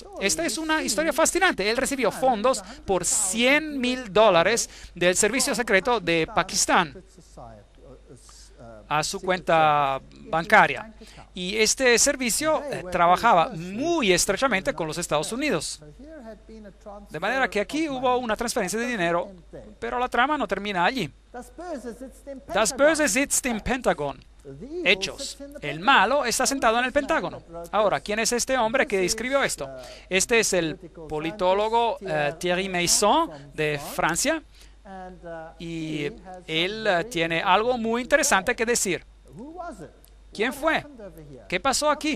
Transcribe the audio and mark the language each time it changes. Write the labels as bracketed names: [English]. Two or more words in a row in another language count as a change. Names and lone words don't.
[Spanish] Esta es una historia fascinante. Él recibió fondos por $100,000 del servicio secreto de Pakistán a su cuenta bancaria. Y este servicio trabajaba muy estrechamente con los Estados Unidos. De manera que aquí hubo una transferencia de dinero, pero la trama no termina allí. [German] Das Böse sitzt im Pentagon. [Spanish] Hechos. El malo está sentado en el Pentágono. Ahora, ¿quién es este hombre que escribió esto? Este es el politólogo Thierry Meyssan de Francia. Y él tiene algo muy interesante que decir. ¿Quién fue? ¿Qué pasó aquí?